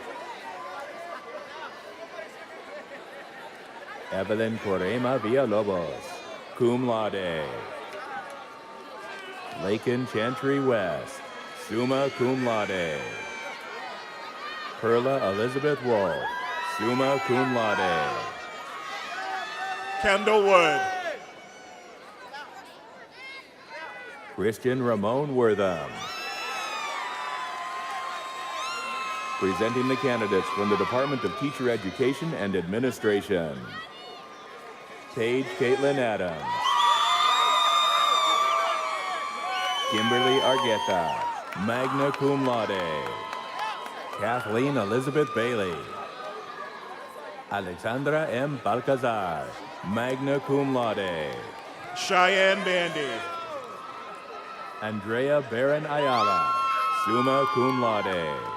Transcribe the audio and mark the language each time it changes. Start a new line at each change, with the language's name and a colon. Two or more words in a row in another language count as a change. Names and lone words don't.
English: Evelyn Corema Villalobos,
Latin: cum laude.
English: Lakin Chantry West,
Latin: summa cum laude.
English: Perla Elizabeth Wolf,
Latin: summa cum laude.
English: Kendall Wood. Christian Ramon Wortham. Presenting the candidates from the Department of Teacher Education and Administration. Paige Caitlin Adams. Kimberly Argueta,
Latin: magna cum laude.
English: Kathleen Elizabeth Bailey. Alexandra M. Balcazar,
Latin: magna cum laude.
English: Cheyenne Bandy. Andrea Barron Ayala,
Latin: summa cum laude.